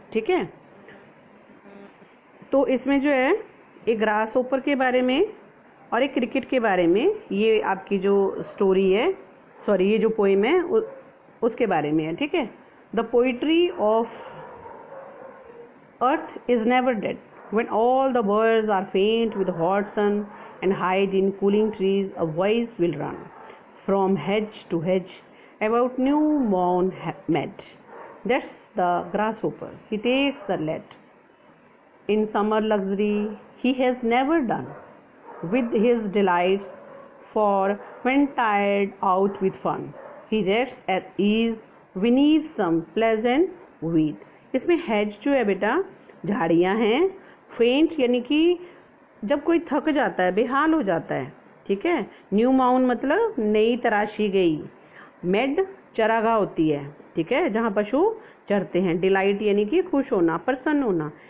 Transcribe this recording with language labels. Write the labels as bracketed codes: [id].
[hi] ठीक है, तो इसमें जो है एक ग्रास ओपर के बारे में और एक क्रिकेट के बारे में ये आपकी जो स्टोरी है, सॉरी ये जो पोएम है उसके बारे में है। ठीक है, [en] The poetry of Earth is never dead. When all the birds are faint with hot sun and hide in cooling trees, a voice will run from hedge to hedge about new mown mead. That's the grasshopper. He takes the lead. In summer luxury he has never done with his delights, for when tired out with fun, he rests at ease beneath some pleasant weed. [hi] इसमें has जो है बेटा झाड़ियाँ हैं, फेंट यानी कि जब कोई थक जाता है, बेहाल हो जाता है। ठीक है, न्यू माउन मतलब नई तराशी गई, मेड चरागाह होती है। ठीक है, जहाँ पशु चरते हैं। डिलाइट यानी कि खुश होना, प्रसन्न होना।